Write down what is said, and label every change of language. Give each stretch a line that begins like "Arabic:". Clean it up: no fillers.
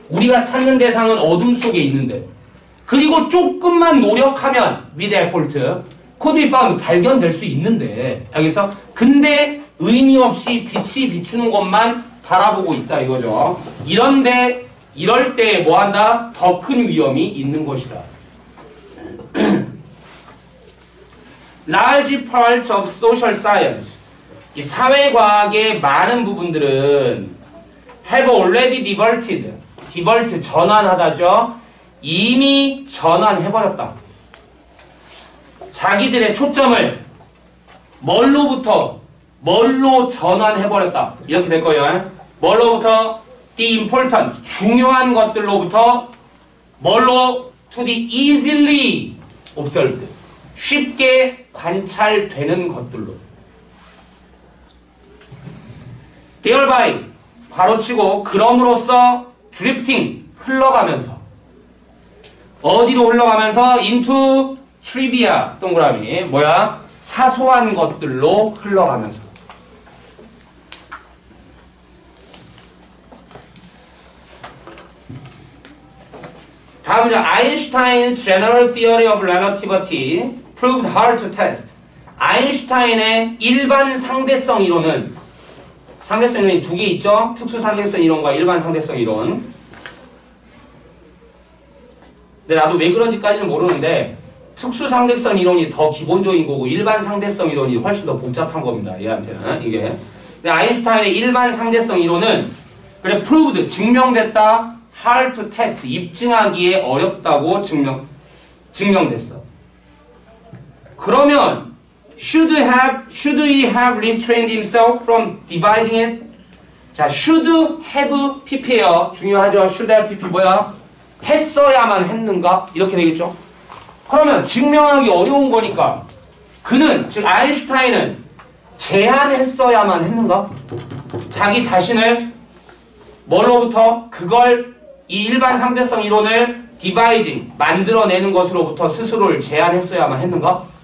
Korean: 우리가 찾는 대상은 어둠 속에 있는데. 그리고 조금만 노력하면 with effort,
English: could be found
Korean: 발견될 수 있는데. 알겠어? 근데 의미 없이 빛이 비추는 것만 바라보고 있다 이거죠. 이런데 이럴 때 뭐 한다? 더 큰 위험이 있는 것이다.
English: Large parts of social science.
Korean: 이 사회과학의 많은 부분들은
English: have already divert,
Korean: 전환하다죠. 이미 전환해버렸다. 자기들의 초점을 뭘로 전환해버렸다. 이렇게 될 거예요. 뭘로부터?
English: The important,
Korean: 중요한 것들로부터 뭘로?
English: To the easily observed, 쉽게 관찰되는 것들로.
Korean: thereby, 바로치고 그럼으로써 drifting, 흘러가면서. 어디로 흘러가면서?
English: into trivia, 동그라미.
Korean: 뭐야? 사소한 것들로 흘러가면서. 다음은
English: 아인슈타인's general theory of relativity proved hard to test.
Korean: 아인슈타인의 일반 상대성 이론은 상대성 이론이 두 개 있죠? 특수 상대성 이론과 일반 상대성 이론. 근데 나도 왜 그런지까지는 모르는데 특수 상대성 이론이 더 기본적인 거고 일반 상대성 이론이 훨씬 더 복잡한 겁니다. 얘한테는 이게. 근데 아인슈타인의 일반 상대성 이론은 그래 proved 증명됐다.
English: hard to test
Korean: 입증하기에 어렵다고 증명됐어.
English: 그러면 should he have restrained himself from devising it?
Korean: 자,
English: should have pp
Korean: 예요. 중요하죠. should have pp 뭐야? 했어야만 했는가? 이렇게 되겠죠. 그러면 증명하기 어려운 거니까 그는, 즉 아인슈타인은 제안했어야만 했는가? 자기 자신을 뭘로부터? 그걸 이 일반 상대성 이론을 디바이징, 만들어내는 것으로부터 스스로를 제안했어야만 했는가?